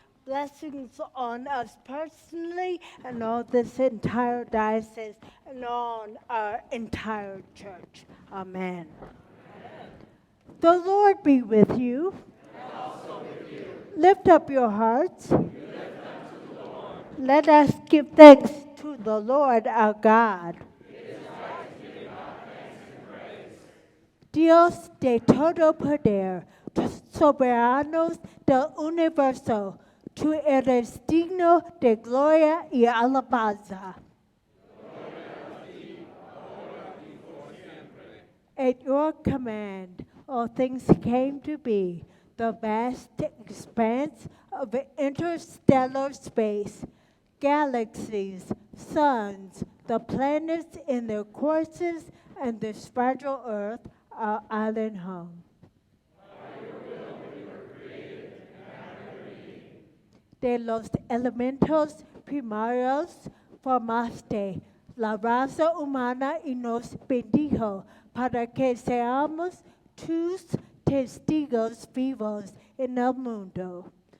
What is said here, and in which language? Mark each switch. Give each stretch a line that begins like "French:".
English: Blessings on us personally and on this entire diocese and on our entire church. Amen. The Lord be with you. And also with you. Lift up your hearts. You lift them to the Lord. Let us give thanks to the Lord our God.
Spanish: Dios de todo poder, tus soberanos del universo, tú eres digno de gloria y alabanza.
English: At your command, all things came to be, the vast expanse of interstellar space, galaxies, suns, the planets in their courses, and this fragile earth, our island home.
Spanish: De los elementos primarios formaste la raza humana y nos bendijo para que seamos tus testigos vivos en el mundo.